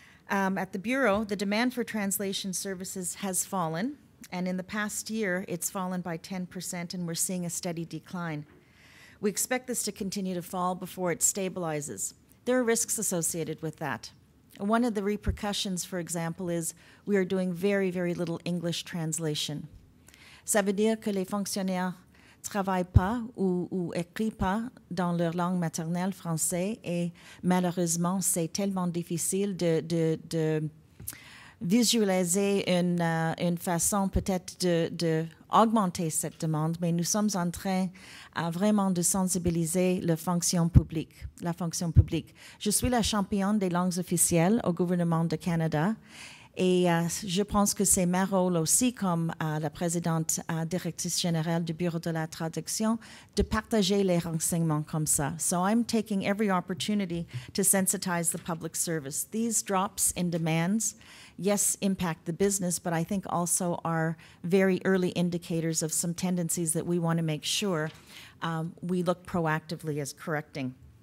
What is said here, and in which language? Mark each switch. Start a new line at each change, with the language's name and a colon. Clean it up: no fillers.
English: At the Bureau, the demand for translation services has fallen, and in the past year, it's fallen by 10%, and we're seeing a steady decline. We expect this to continue to fall before it stabilizes. There are risks associated with that. One of the repercussions, for example, is we are doing very, very little English translation.
French: Ça veut dire que les fonctionnaires ne travaillent pas ou écrivent pas dans leur langue maternelle français et malheureusement, c'est tellement difficile de visualiser une façon peut-être d'augmenter cette demande, mais nous sommes en train vraiment de sensibiliser la fonction publique. Je suis la championne des langues officielles au gouvernement du Canada et je pense que c'est mon rôle aussi comme la présidente-directrice générale du Bureau de la traduction de partager les renseignements comme ça.
English: So I'm taking every opportunity to sensitize the public service. These drops in demands, yes, impact the business, but I think also are very early indicators of some tendencies that we want to make sure we look proactively as correcting.